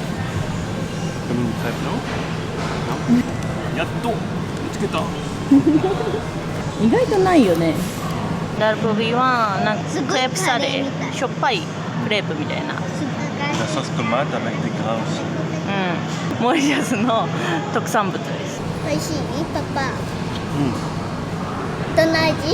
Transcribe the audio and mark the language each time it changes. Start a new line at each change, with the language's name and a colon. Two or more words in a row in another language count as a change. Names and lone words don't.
Japanese: やっと見つけた。意外とないよね。ダルコビはなんかすごいクレープサレカレーみたいー、しょっぱいクレープみたいな。
French: La sauce tomate avec des grains.
Japanese: うん、モリシャスの特産物です。美味しいパパ。どんな味？